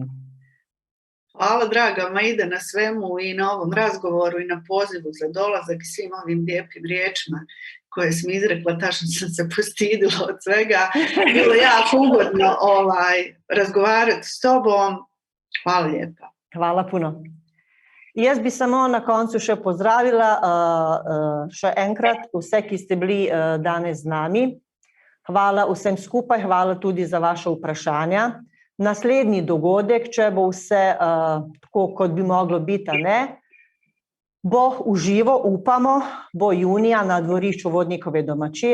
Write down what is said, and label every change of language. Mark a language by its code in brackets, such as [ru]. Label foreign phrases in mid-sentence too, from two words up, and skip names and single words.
[bs] Hvala draga Maida na svemu i na ovom razgovoru i na pozivu za dolazak i svim ovim lijepim riječima koje sam izrekla, tačno sam se postidila od svega. Bilo jako ugodno razgovarati s tobom. Hvala lijepa. Hvala puno. [sl] Jaz bi samo na koncu še pozdravila še enkrat vse, ki ste bili danes z nami. Hvala vsem skupaj, hvala tudi za vaše vprašanja. Naslednji dogodek, če bo vse tako, kot bi moglo biti, bo uživo, upamo, bo junija na dvorišču Vodnikove domačije.